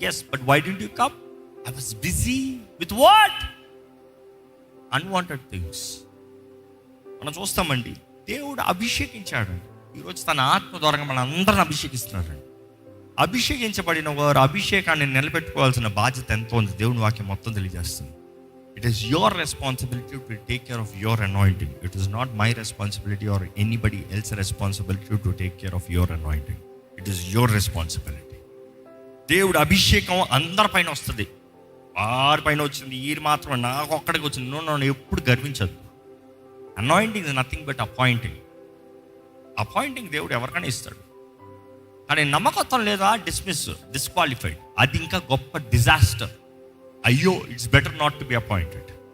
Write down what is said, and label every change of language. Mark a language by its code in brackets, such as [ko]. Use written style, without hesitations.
[en] Yes, but why did you come? I was busy with what? Unwanted things. [te] మనం చూస్తామండి, దేవుడు అభిషేకించాడండి. ఈరోజు తన ఆత్మ ద్వారా మన అందరిని అభిషేకిస్తున్నాడండి. అభిషేకించబడిన వారు అభిషేకాన్ని నిలబెట్టుకోవాల్సిన బాధ్యత ఎంతో ఉంది. దేవుని వాక్యం మొత్తం తెలియజేస్తుంది. [en] It is your responsibility to take care of your anointing. It is not my responsibility or anybody else's responsibility to take care of your anointing. It is your responsibility. [te] దేవుడు అభిషేకం అందరిపైన వస్తుంది. వారిపైన వచ్చింది, ఈ మాత్రం నాకు ఒక్కడికి వచ్చింది. నన్ను ఎప్పుడు గర్వించదు. [en] Anointing is nothing but appointing. [te] Appointing దేవుడు ఎవరికైనా ఇస్తాడు. కానీ నమ్మకత్వం లేదా, డిస్క్వాలిఫైడ్. అది ఇంకా గొప్ప డిజాస్టర్. [en] అయ్యో, it's better not to be appointed.